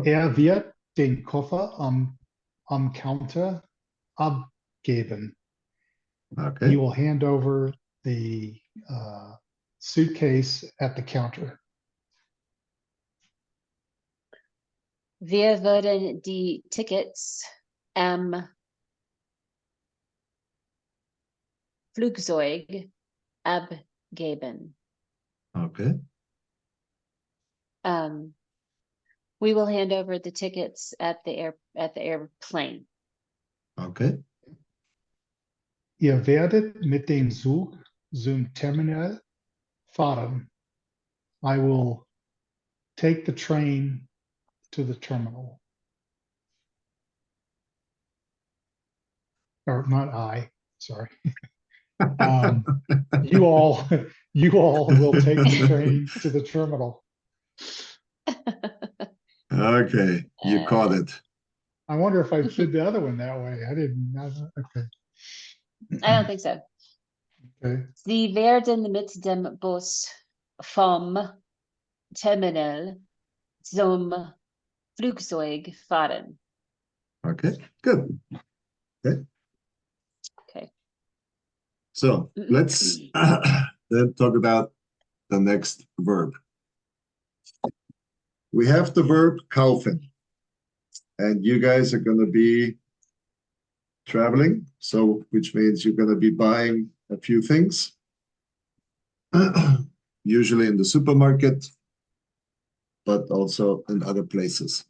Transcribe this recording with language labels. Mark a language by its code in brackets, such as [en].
[de] Wird den Koffer am Counter abgeben. [en] Okay, He will hand over the suitcase at the counter. [de] Wir würden die Tickets am Flugzeug abgeben. [en] okay, We will hand over the tickets at the airplane. okay, [de] Ihr werdet mit dem Zug zum Terminal fahren. [en] I will take the train to the terminal. Or not I, sorry. You all will take the train to the terminal. okay. You caught it. I wonder if I did the other one that way. I didn't. Okay. I don't think so. Okay. [de] Sie werden mit dem Bus vom Terminal zum Flugzeug fahren. [en] Okay, good. Okay. Okay. So let's then talk about the next verb. We have the verb kaufen, and you guys are going to be traveling, so which means you're going to be buying a few things, usually in the supermarket, but also in other places.